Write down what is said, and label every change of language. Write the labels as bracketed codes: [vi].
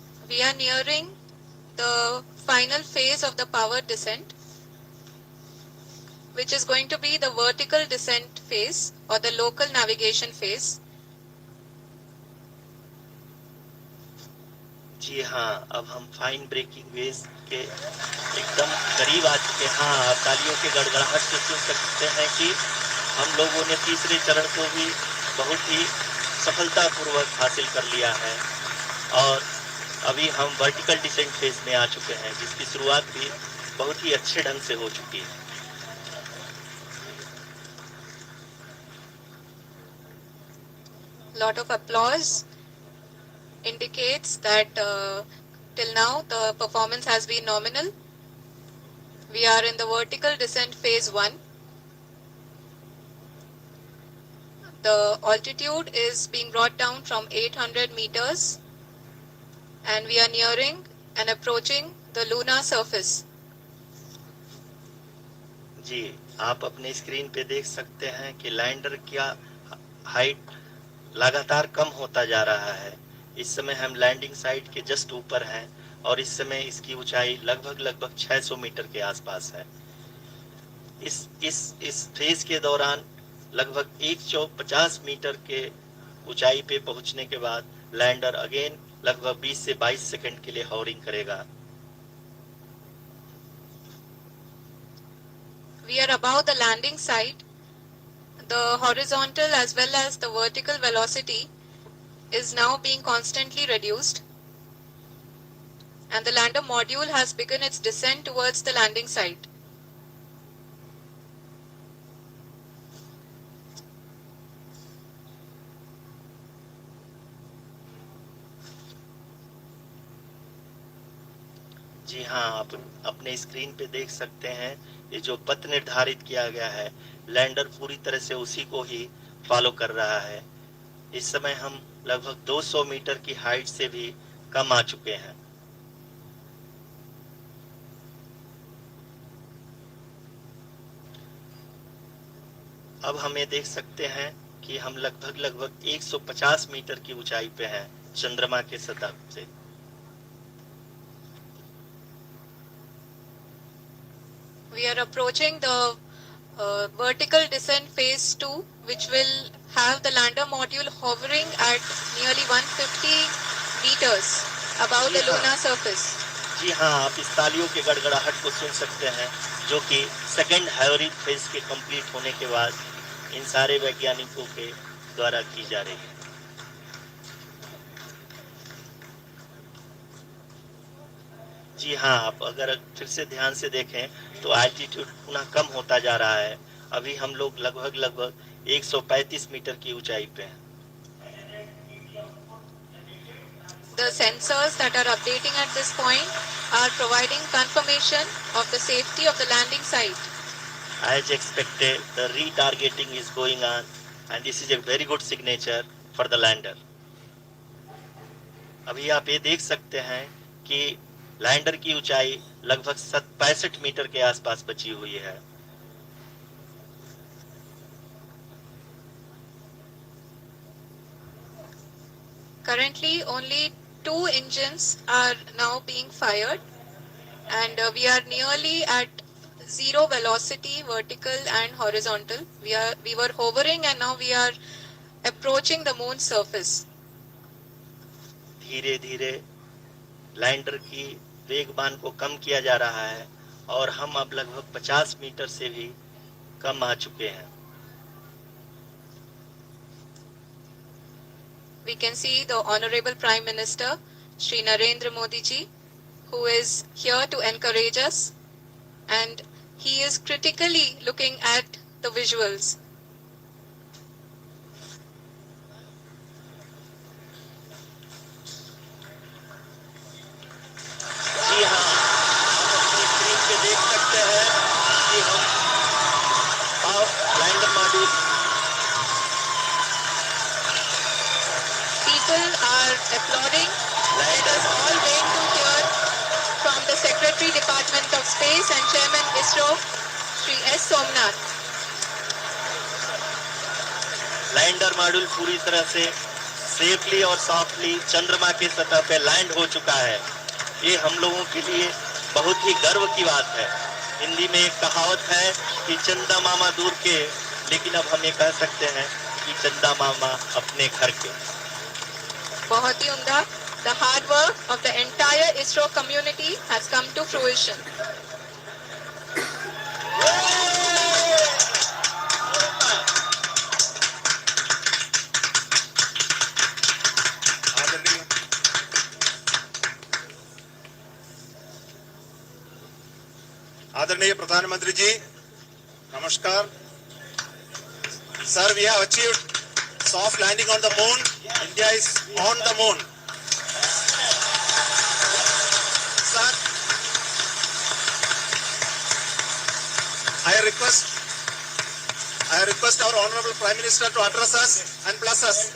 [en] We are nearing the final phase of the power descent, which is going to be the vertical descent phase or the local navigation phase. [hi] जी हाँ, अब हम fine breaking veg के एकदम करीब आ चुके हैं। हाँ, आप तालियों के गड़गड़ाहट से सुन सकते हैं कि हम लोगों ने तीसरे चरण को भी बहुत ही सफलतापूर्वक हासिल कर लिया है और अभी हम वर्टिकल डिसेंट फेज में आ चुके हैं, जिसकी शुरुआत भी बहुत ही अच्छे ढंग से हो चुकी है। [en] Lot of applause indicates that till now the performance has been nominal. We are in the vertical descent phase 1. The altitude is being brought down from 800 meters and we are nearing and approaching the lunar surface. [hi] जी, आप अपने screen पे देख सकते हैं कि lander का height लगातार कम होता जा रहा है। इस समय हम लैंडिंग साइट के [en] just [hi] ऊपर हैं और इस समय इसकी ऊंचाई लगभग 600 मीटर के आसपास है। इस फेज के दौरान लगभग 150 मीटर के ऊंचाई पे पहुंचने के बाद लैंडर [en] again [hi] लगभग 20 से 22 सेकंड के लिए हॉवरिंग करेगा। [en] We are above the landing site. The horizontal as well as the vertical velocity is now being constantly reduced and the lander module has begun its descent towards the landing site. [hi] जी हाँ, आप अपने screen पे देख सकते हैं ये जो पथ निर्धारित किया गया है, लैंडर पूरी तरह से उसी को ही फॉलो कर रहा है। इस समय हम लगभग 200 मीटर की हाइट से भी कम आ चुके हैं। अब हम ये देख सकते हैं कि हम लगभग 150 मीटर की ऊंचाई पे हैं चंद्रमा के सतह से। [en] We are approaching the vertical descent phase 2, which will have the lander module hovering at nearly 150 meters above the lunar surface. [hi] जी हाँ, आप इस तालियों के गड़गड़ाहट को सुन सकते हैं जो कि सेकेंड हैवरिंग फेज के [en] complete [hi] होने के बाद इन सारे वैज्ञानिकों के द्वारा की जा रही है। जी हाँ, आप अगर फिर से ध्यान से देखें तो एल्टीट्यूड पुनः कम होता जा रहा है। अभी हम लोग लगभग 135 मीटर की ऊंचाई पे हैं। [en] The sensors that are updating at this point are providing confirmation of the safety of the landing site. As expected, the retargeting is going on and this is a very good signature for the lander. [hi] अभी आप ये देख सकते हैं कि lander की ऊंचाई लगभग 65 मीटर के आसपास बची हुई है। [en] Currently, only 2 engines are now being fired and we are nearly at zero velocity, vertical and horizontal. We were hovering and now we are approaching the moon's surface. [hi] धीरे धीरे लैंडर की वेगमान को कम किया जा रहा है और हम अब लगभग 50 मीटर से भी कम आ चुके हैं। [en] We can see the Honorable Prime Minister, Shri Narendra Modi ji, who is here to encourage us and he is critically looking at the visuals. [hi] जी हाँ, आप अपनी स्क्रीन पे देख सकते हैं कि हम lander module [en] People are applauding. Let us all wait to hear from the Secretary Department of Space and Chairman ISRO, Shri S. Somnath. [hi] Lander module पूरी तरह से [en] safely और softly [hi] चंद्रमा के सतह पे लैंड हो चुका है। ये हम लोगों के लिए बहुत ही गर्व की बात है। हिंदी में एक कहावत है कि चंदा मामा दूर के, लेकिन अब हम ये कह सकते हैं कि चंदा मामा अपने घर के। बहुत ही उम्दा. [en] The hard work of the entire ISRO community has come to fruition. [hi] आदरणीय प्रधानमंत्री जी, नमस्कार। [en] Sir, we have achieved soft landing on the moon. India is on the moon. Sir, I I request our Honorable Prime Minister to address us and bless us.